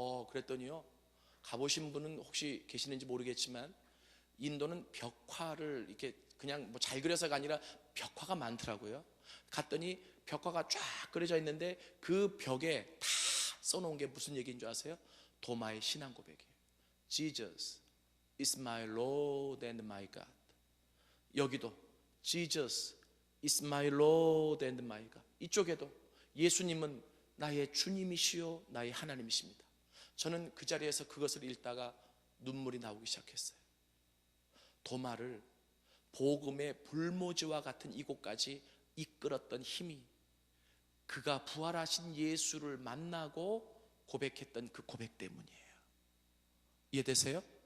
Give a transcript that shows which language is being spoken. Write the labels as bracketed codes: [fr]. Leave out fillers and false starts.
[ko] 그랬더니요, 가보신 분은 혹시 계시는지 모르겠지만 인도는 벽화를 이렇게 그냥 뭐 잘 그려서가 아니라 벽화가 많더라고요. 갔더니 벽화가 쫙 그려져 있는데 그 벽에 다 써놓은 게 무슨 얘기인 줄 아세요? 도마의 신앙 고백이에요. [en] Jesus is my Lord and my God. 여기도 Jesus is my Lord and my God. [ko] 이쪽에도 예수님은 나의 주님이시요 나의 하나님이십니다. 저는 그 자리에서 그것을 읽다가 눈물이 나오기 시작했어요. 도마를 복음의 불모지와 같은 이곳까지 이끌었던 힘이 그가 부활하신 예수를 만나고 고백했던 그 고백 때문이에요. 이해되세요?